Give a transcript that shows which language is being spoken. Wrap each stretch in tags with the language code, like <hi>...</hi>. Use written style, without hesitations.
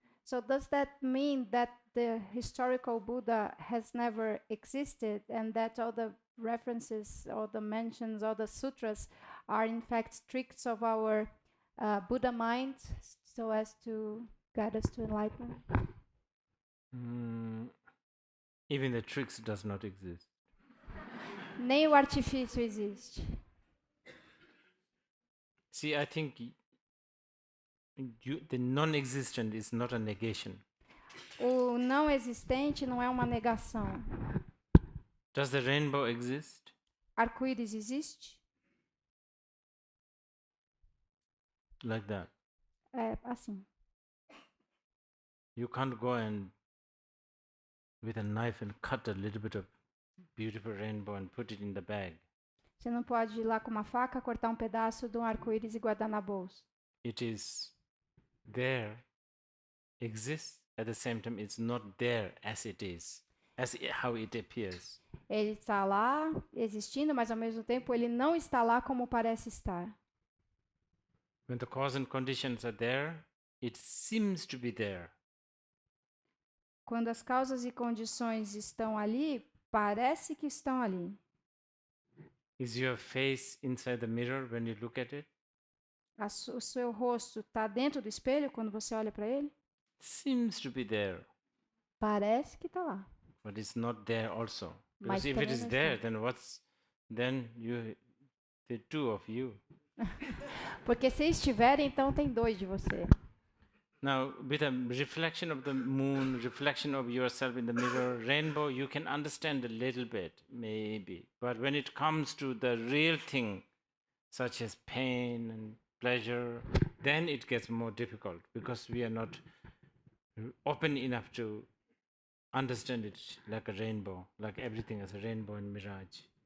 <en>So does that mean that the historical Buddha has never existed, and that all the references, all the mentions, all the sutras are in fact tricks of our Buddha mind, so as to guide us to enlightenment? Even the tricks does not exist.</en> <pt>Nem o artifício existe.</pt> <en>See, I think the non-existent is not a negation.</en> <pt>O não existente não é uma negação.</pt> <en>Does the rainbow exist?</en> <pt>Arco-íris existe?</pt> <en>Like that.</en> <pt>É assim.</pt> <en>You can't go and with a knife and cut a little bit of beautiful rainbow and put it in the bag.</en> <pt>Você não pode ir lá com uma faca, cortar um pedaço de um arco-íris e guardar na bolsa.</pt> <en>It is there, exists, at the same time it's not there as it is, how it appears.</en> <pt>Ele está lá, existindo, mas ao mesmo tempo ele não está lá como parece estar.</pt> <en>When the cause and conditions are there, it seems to be there.</en> <pt>Quando as causas e condições estão ali, parece que estão ali.</pt> <en>Is your face inside the mirror when you look at it?</en> <pt>O seu rosto está dentro do espelho quando você olha para ele?</pt> <en>Seems to be there.</en> <pt>Parece que está lá.</pt> <en>But it's not there also.</en> <pt>Mas</pt> <en>Because if it is</en> <pt>também não</pt> <en>there,</en> <pt>está.</pt> <en>then the two of you.</en> <pt>Porque se estiver, então tem dois de você.</pt> <en>Now, with a reflection of the moon, reflection of yourself in the mirror, rainbow, you can understand a little bit, maybe. But when it comes to the real thing, such as pain and pleasure, then it gets more difficult because we are not open enough to understand it like a rainbow, like everything is a rainbow and mirage.</en>